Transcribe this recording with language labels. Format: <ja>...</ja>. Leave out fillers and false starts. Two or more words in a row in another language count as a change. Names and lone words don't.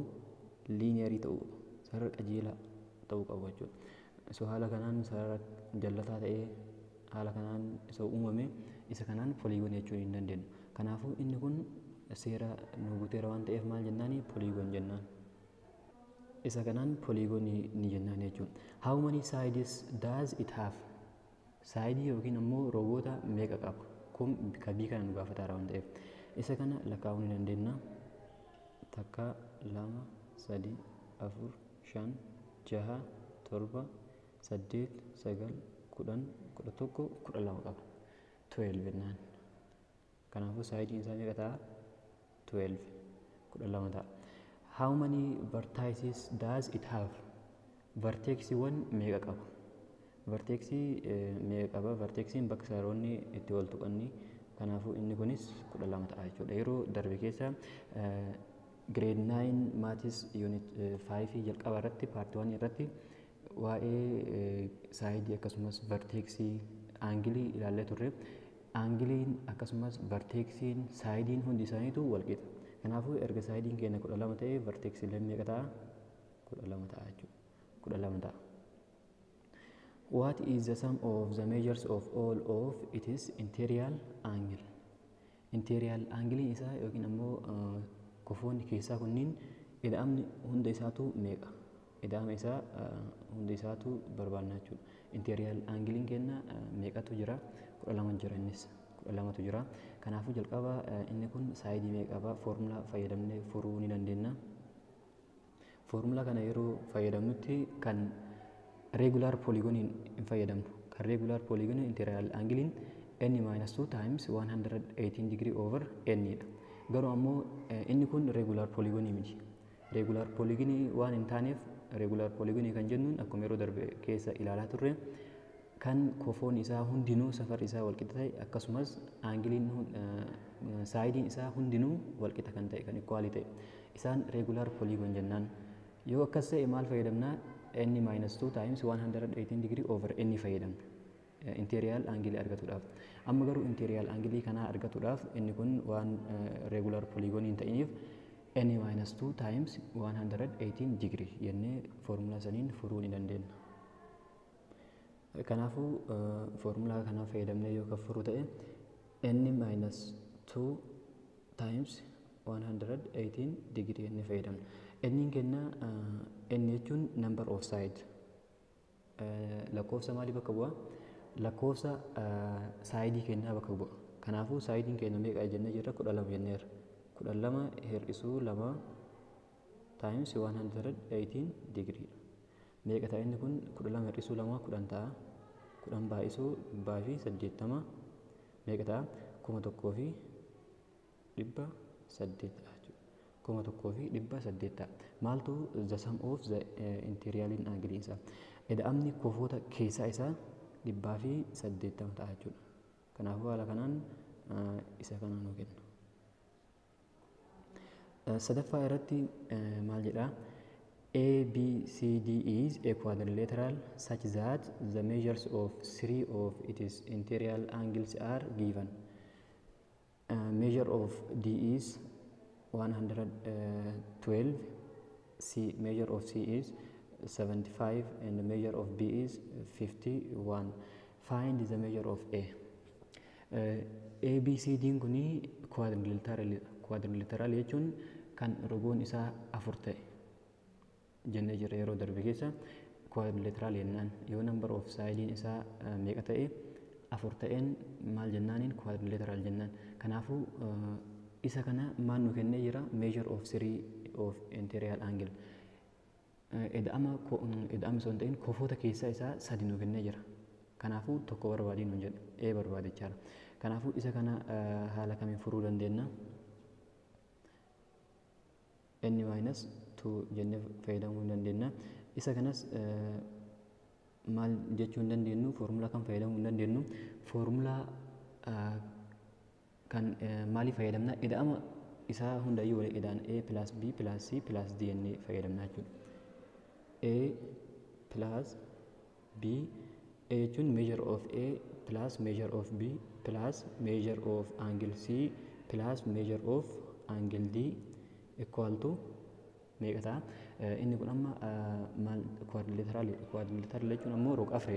<om>Linearii ta'uu, sarara qajeelaa ta'uu qabu jechuudha. So haala kanaan sarara jallataa ta'ee haala kanaan isa uumame isa kanaan polygon jechuun hin dandeenyu. Kanaafuu inni kun seera nu guuteera waan ta'eef maal jennaani? Polygon jennaan. Isa kanaan polygon ni jennaan jechuudha.</om> <en>How many sides does it have?</en> <om>Side yookiin ammoo rooboota meeqa qaba? Kun kabii kana nu gaafataara waan ta'eef isa kana lakkaa'uu ni dandeenya. Takka, lama, sadi, afur, shan, jaha, torba, saddeet, sagal, kudhan, kudha tokko, kudha lama qaba. 12 jennaan. Kanaafuu saayidiin isaa meeqa ta'a? 12, kudha lama ta'a.</om> <en>How many vertices does it have?</en> <om>Verteksiiwwan meeqa qaba? Verteksii meeqa qaba? Verteksiin bakka sararoonni itti wal tuqanii, kanaafuu inni kunis 12 ta'a jechuudha. Yeroo darbe keessa</om> <en>grade 9 maths unit 5</en> <om>jalqaba irratti part 1 irratti waa'ee saayidii akkasumas verteksii aangilii ilaallee turre. Aangiliin akkasumas verteksiin saayidiin hundi isaaniitu wal qixa. Kanaafuu erga saayidiin keenya 12 ta'e verteksiin meeqa ta'a? 12 ta'a jechuudha. 12 ta'a.</om> <en>What is the sum of the measures of all of its interior angle? Interior angle</en> <om>isaa yookiin ammoo kofoonni keessaa kunniin ida'amni hunda isaatu meeqa? Ida'ama isaa hunda isaatu barbaanna jechuudha.</om> <en>Interior angle</en> <om>keenya meeqatu jira? 12 jira innis. 12tu jira. Kanaafuu jalqaba inni kun saayidii meeqa qaba? Formula fayyadamnee furuu ni dandeenya. Formula kana yeroo fayyadamnutti kan</om> <en>regular polygoniin</en> <om>hin fayyadamnu.</om> <en>Kan regular polygon interior angle n-2 times 118 degree over n dha.</en> <om>Garuu ammoo inni kun</om> <en>regular polygonii</en> <om>miti.</om> <en>Regular polygonii</en> <om>waan hin taaneef</om> <en>regular polygonii</en> <om>kan jennuun akkuma yeroo darbe keessa ilaalaa turre kan kofoon isaa hundinuu safarri isaa walqixa ta'e akkasumas aangiliin saayidiin isaa hundinuu walqixa kan ta'e kan ikwaalii ta'e isaan</om> <en>regular polygon</en> <om>jennaan. Yoo akkas ta'e maal fayyadamna?</om> <en>n minus 2 times 118 degree over n fayyadamna interior angle argatuudhaaf.</en> <om>Amma garuu</om> <en>interior angle</en> <om>kanaa argatuudhaaf inni kun waan</om> <en>regular polygon</en> <om>hin ta'iniif</om> <en>n minus 2 times 118 degree</en> <om>jennee formula saniin furuu ni dandeenya. Kanaafuu formulaa kana fayyadamnee yoo furuu ta'e</om> <en>n minus 2 times 118 degree</en> <om>jennee fayyadamna. N kenna n jechuun</om> <en>number of side</en> <om>lakkoofsa maalii bakka bu'a? Lakkoofsa saayidii kennaa bakka bu'a. Kanaafuu saayidiin keenya meeqa jennee jirra? 12 jenneerra. 12 hir'isuu</om> <en>2 times 118 degree.</en> <om>Meeqa ta'a inni kun? 12 hir'isuu 2 10 ta'a. 10 baay'isuu 180 meeqa ta'a? 1,800 ta'a.</om> <en>1,800 ta'a. Maaltu the sum of the interior angle isaa?</en> <om>Ida'amni kofoota keessaa isaa 180 ta'a jechuudha. Kanaafuu haala kanaan isa kana nuu kenna. Sadaffaa irratti maal jedha?</om> <en>ABCD is a quadrilateral such that the measures of three of its interior angles are given. Measure of D is 112, measure of C is 75 and the measure of B is 51. Find the measure of A.</en> <om>ABCD kuni quadrilateral jechuun kan rogoon isaa 4 ta'e jennee jirra yeroo darbe keessa. Quadrilateral jennaan yoo</om> <en>number of sidein</en> <om>isaa meeqa ta'e 4 ta'een maal jennaaniin? Quadrilateral jennaan. Kanaafuu isa kana maal nu kennee jira?</om> <en>Measure of three of interior angle.</en> <om>Ida'ama osoo hin ta'in kofoota keessaa isaa 3 nu kennee jira. Kanaafuu tokko barbaadiin nu jedhu A barbaadichaadha. Kanaafuu isa kana haala kamiin furuu dandeenya? N minus 2 jennee fayyadamuu hin dandeenya. Isa kanas maal jechuu hin dandeenyu? Formulaa kan fayyadamuu hin dandeenyu? Formulaa kan maalii fayyadamna? Ida'ama isaa hundayyuu wal qixaan</om> <en>A plus B plus C plus D</en> <om>jennee fayyadamna jechuudha.</om> <en>A plus B, A jechuun measure of A plus measure of B plus measure of angle C plus measure of angle D equal to</en> <om>meeqa ta'a? Inni kun amma maal quadrilateral jechuun ammoo rog-afreedha.</om>